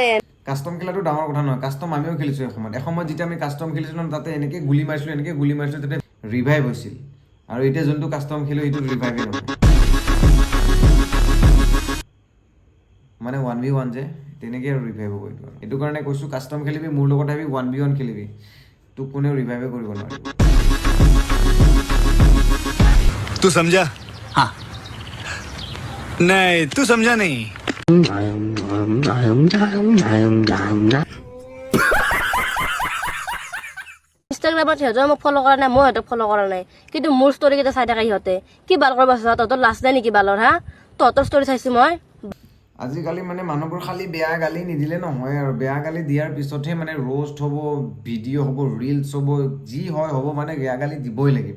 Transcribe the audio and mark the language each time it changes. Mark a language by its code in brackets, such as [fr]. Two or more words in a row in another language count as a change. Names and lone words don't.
[as] কাষ্টম খেলাটো ডাঙৰ কথা নহয়, কাষ্টম আমিও খেলিছোঁ এসময়ত যেতিয়া আমি কাষ্টম খেলিছিলোঁ তাতে এনেকৈ গুলি মাৰিছিলোঁ তাতে ৰিভাইভ হৈছিল। আৰু এতিয়া যোনটো কাষ্টম খেলোঁ সেইটো ৰিভাইভে নহয়, মানে 1v1 যে তেনেকৈ আৰু ৰিভাইভ হ'ব। এইটো কাৰণে কৈছোঁ, কাষ্টম খেলিবি মোৰ লগত আহিবি, 1v1 খেলিবি, তোক কোনেও ৰিভাইভে কৰিব নোৱাৰিব। [hi] तू समझा? हाँ नहीं, तू समझा नहीं। [as] ইনষ্টাগ্ৰামত সিহঁতে মোক ফ'ল' কৰা নাই, মই সিহঁতক ফ'ল' কৰা নাই, কিন্তু মোৰ ষ্টৰিকেইটা চাই থাকে সিহঁতে। কি বাল কৰিব আছে তহঁতৰ? লাজ নাই নেকি বালৰ? হা, তহঁতৰ ষ্টৰি চাইছোঁ মই। আজিকালি মানে মানুহবোৰ খালি বেয়া গালি নিদিলে নহয়, আৰু বেয়া গালি দিয়াৰ পিছতহে মানে ৰ'ষ্ট হ'ব, ভিডিঅ' হ'ব, ৰিলচ হ'ব, যি হয় হ'ব, মানে বেয়া গালি দিবই লাগিব।